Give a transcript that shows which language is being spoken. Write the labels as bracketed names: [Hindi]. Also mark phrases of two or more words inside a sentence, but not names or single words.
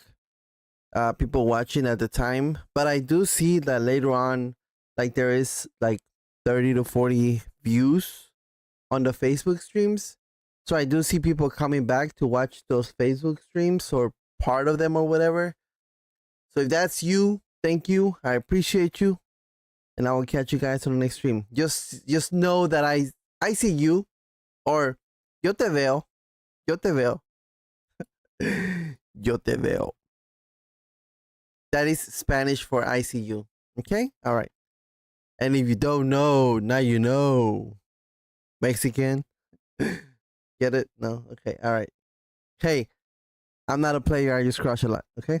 [English] People watching at the time, but I do see that later on, like there is like 30 to 40 views on the Facebook streams. So I do see people coming back to watch those Facebook streams or part of them or whatever. So if that's you, thank you. I appreciate you. And I will catch you guys on the next stream. Just know that I see you, or [Spanish] yo te veo. Yo te veo. Yo te veo. [English] That is Spanish for I see you. Okay? All right. And if you don't know, now you know. Mexican, Get it? No? Okay, alright. Hey, I'm not a player, I just crush a lot, okay?